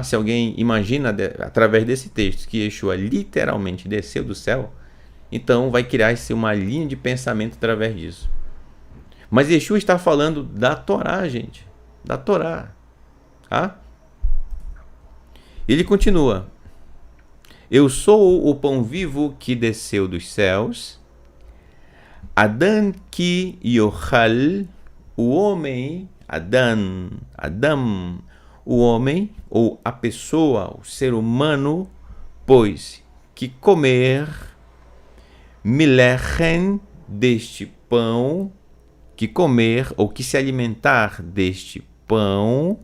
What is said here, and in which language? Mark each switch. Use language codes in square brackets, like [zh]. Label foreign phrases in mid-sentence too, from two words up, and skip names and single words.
[pt] Se alguém imagina através desse texto que Yeshua literalmente desceu do céu, então vai criar-se uma linha de pensamento através disso. Mas Yeshua está falando da Torá, gente. Da Torá. Tá? Ele continua. Eu sou o pão vivo que desceu dos céus. [he] אדם כי יאכל, [pt] o homem, Adam, o homem, ou a pessoa, o ser humano, pois que comer milechem, deste pão, que comer ou que se alimentar deste pão.